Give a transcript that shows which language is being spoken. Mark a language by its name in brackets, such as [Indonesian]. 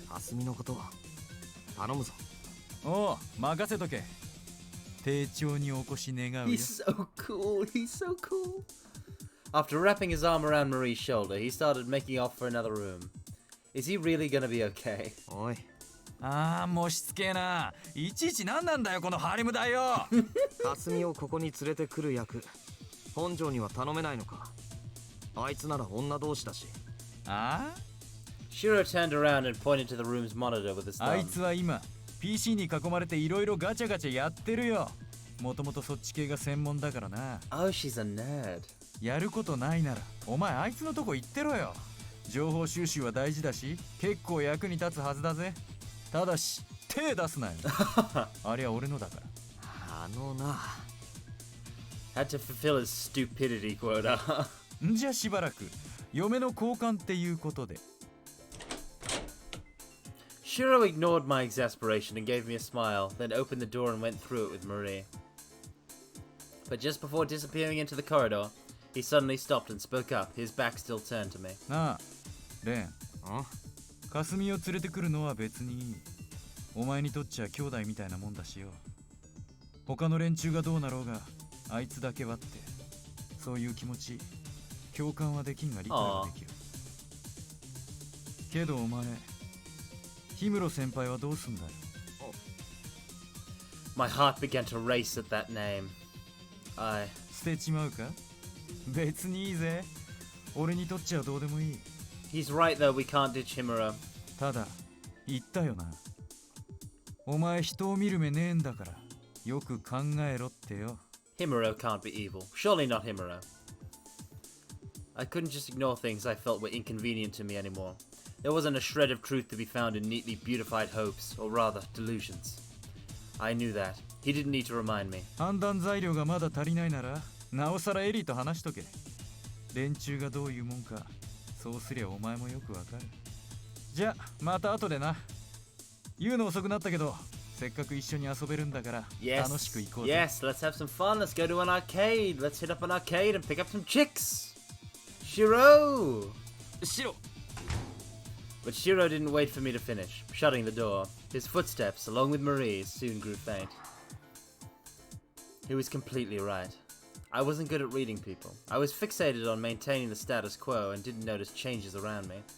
[Japanese] 霞のこと頼むぞ。おう任せとけ。丁重にお越し願うよ。 [English] He's so cool, he's so cool. After wrapping his arm around Marie's shoulder, he started making off for another room. Is he really gonna be okay? [Japanese] おいああもうしつけえな。いちいち何なんだよこのハリムだよ。霞をここに連れてくる役、本庄には頼めないのか。あいつなら女同士だし。あ [English] Shiro turned around and pointed to the room's monitor with his [Japanese] ああい [English] thumb. [Japanese] つは今 PC に囲まれていろいろガチャガチャやってるよ。もともとそっち系が専門だからな。 [English] Oh, she's a nerd. [Japanese] やることないならお前あいつのとこ行ってろよ。情報収集は大事だし結構役に立つはずだぜ。ただし手出すなよ。あれは俺のだから。あのな。 [English] Had to fulfill his stupidity quota. [Japanese] んじゃしばらく嫁の交換っていうことで。 [English] Shiro ignored my exasperation and gave me a smile, then opened the door and went through it with Marie. But just before disappearing into the corridor, he suddenly stopped and spoke up, his back still turned to me. [Japanese] なあレン、ん霞を連れてくるのは別にいい。お前にとっちゃ兄弟みたいなもんだしよ。他の連中がどうなろうがあいつだけはって、そういう気持ち共感はできんが理解はできる。けどお前氷室先輩はどうすんだよ。 [English] My heart began to race at that name. [Japanese] 捨てちまうか。別にいいぜ。俺にとっちゃどうでもいい。 [English] He's right though, we can't ditch Himuro. [Japanese] ただ言ったよな。お前人を見る目ねえんだからよく考えろってよ。 [English] Himuro can't be evil. Surely not Himuro. I couldn't just ignore things I felt were inconvenient to me anymore. There wasn't a shred of truth to be found in neatly beautified hopes, or rather, delusions. I knew that. He didn't need to remind me. [Japanese] 判断材料がまだ足りないならなおさらエリーと話しとけ。連中がどういうもんかそうすりゃお前もよくわかる。じゃまた後でな。言うの遅くなったけどせっかく一緒に遊べるんだから楽しく行こうぜ。 [English] Yes, let's have some fun. Let's go to an arcade. Let's hit up an arcade and pick up some chicks. Shiro! [Japanese] シロ [English] But Shiro didn't wait for me to finish, shutting the door. His footsteps, along with Marie's, soon grew faint. He was completely right. I wasn't good at reading people. I was fixated on maintaining the status quo and didn't notice changes around me.